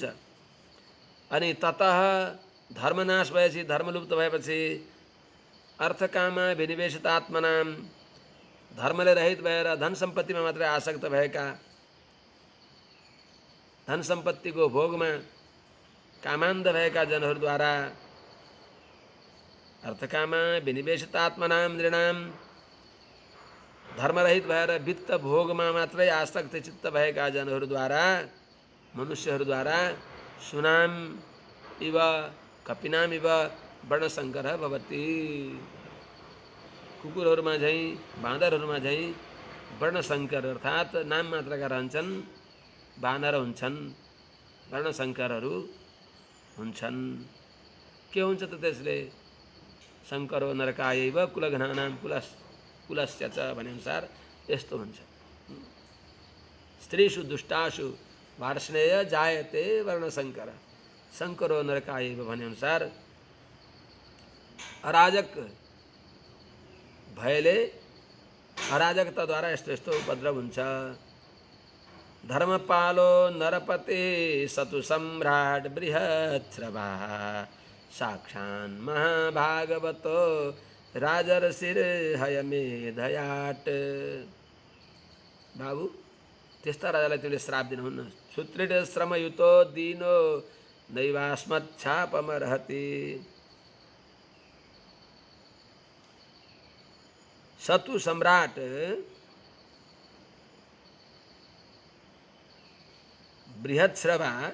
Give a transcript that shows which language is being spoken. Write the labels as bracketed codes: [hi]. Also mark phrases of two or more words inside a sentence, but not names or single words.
[ne] अनि ततः धर्मनाश भएपछि, धर्मलुप्त भएपछि अर्थकाममा [sa] विनिवेशित आत्मनां [ne] धर्मले रहित भएर धन सम्पत्तिमा मात्रै आसक्त भएका, धन सम्पत्तिको भोगमा कामान्ध भएका जनहरूद्वारा अर्थकाममा [sa] विनिवेशित आत्मनां नृणां [ne] धर्मरहित भएर वित्त भोगमा मात्रै आसक्त चित्त भएका जनहरूद्वारा, मनुष्यहरूद्वारा [sa] शूनाम इव कपिनाम इव वर्णशङ्करः भवति। [ne] कुकुरहरूमा झैँ, बाँदरहरूमा झैँ वर्णशङ्कर अर्थात् नाम मात्रका रहन्छन्, बानर हुन्छन्, वर्णशङ्करहरू हुन्छन्। के हुन्छ त त्यसले? [sa] शङ्करो नरकायैव कुलघ्नानां कुलस्य च [ne] भनेअनुसार यस्तो हुन्छ। [sa] स्त्रीषु दुष्टासु वार्ष्णेय जायते वर्णशङ्कर, शङ्करो नरकायैव [ne] भनेअनुसार अराजक भयले, अराजकताद्वारा यस्तो यस्तो उपद्रव हुन्छ। [sa] धर्मपालो नरपते सतु सम्राट बृहत्स्रवः साक्षान् महाभागवतो राजर्षिर्हयमेधयाट। [ne] बाबु, त्यस्ता राजालाई तिमीले श्राप दिनुहुन्न। [sa] सुत्रिट श्रमयुतो दीनो नैवास्मच्छापमर्हति। सतु सम्राट बृहत्स्रवा